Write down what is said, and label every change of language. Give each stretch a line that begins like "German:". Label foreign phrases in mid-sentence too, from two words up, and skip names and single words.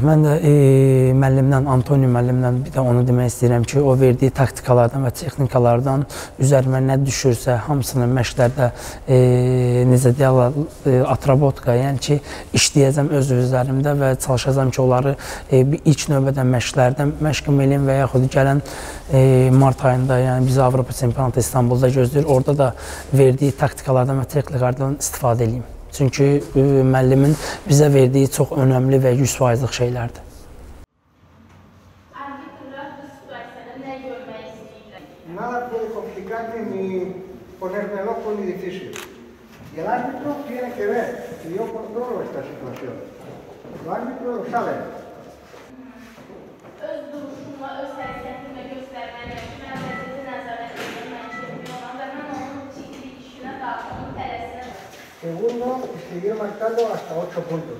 Azerbaijani: Mən də müəllimdən, Antonio müəllimdən bir də onu demək istəyirəm ki, o verdiyi taktikalardan və texnikalardan üzərimə nə düşürsə, hamısını məşqlərdə necə deyirlər, atrobotka, yəni ki, işləyəcəm öz üzərimdə və çalışacam ki, onları ilk növbədə məşqlərdən məşqim eləyim və yaxud gələn mart ayında, yəni bizi Avropa çempionatı İstanbulda gözləyir, orada da verdiyi taktikalardan və texnikalardan istifadə eləyim. Çünki müəllimin bizə verdiyi çox önəmli və 100%lıq şeylərdir.
Spanish: Nada puede complicarte ni ponerme loco ni difícil. Y el árbitro tiene que ver que yo controlo esta situación. El árbitro lo sabe.
Azerbaijani: Öz duruşumla, öz hərəkətimlə göstərməliyəm ki, mən vəziyyəti nəzarət edirəm, mən çempionam və mən onun ciddi işinə daxil, onun tələsinə.
Spanish: Segundo, seguir marcando hasta 8 puntos.